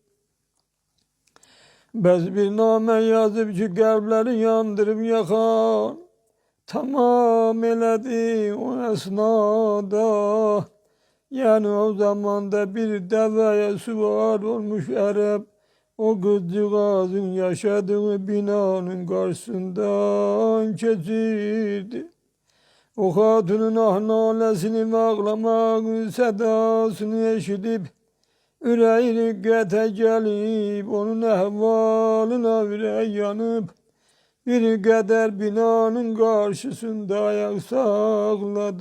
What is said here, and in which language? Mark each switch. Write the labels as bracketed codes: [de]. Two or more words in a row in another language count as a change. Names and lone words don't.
[az] Bəs bir namə yazıb ki, qəlbləri yandırıb yaxan, tamam elədi o əsnada. Yəni o zamanda bir dəvəyə süvar olmuş ərəb, [tr] O kızcağızın yaşadığı binanın karşısından geçirdi. O hatunun ah nalesini ve ağlamak sedasını eşidip yüreği riqqete gelip onun ehvalına virey yanıp bir kadar binanın karşısında ayak sakladı.